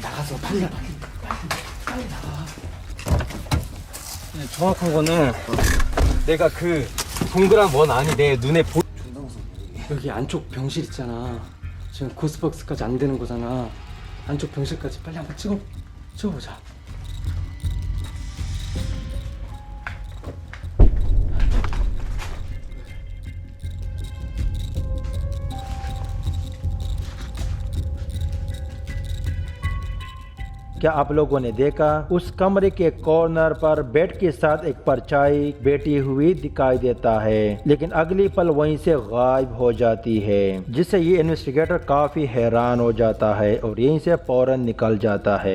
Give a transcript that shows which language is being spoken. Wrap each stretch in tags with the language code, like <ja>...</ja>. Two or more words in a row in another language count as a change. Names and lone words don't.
<ko>있어. 빨리 와. 빨리 나와. 정확한 거는 내가 그 동그란 원 안이 내 눈에 보. 여기 안쪽 병실 있잖아. 지금 고스박스까지 안 되는 거잖아. 안쪽 병실까지 빨리 한번 찍어보자.</ko> <hi>क्या आप लोगों ने देखा उस कमरे के कॉर्नर पर बेड के साथ एक परछाई बैठी हुई दिखाई देता है, लेकिन अगली पल वहीं से गायब हो जाती है, जिससे ये इन्वेस्टिगेटर काफी हैरान हो जाता है और यहीं से फौरन निकल जाता है।</hi>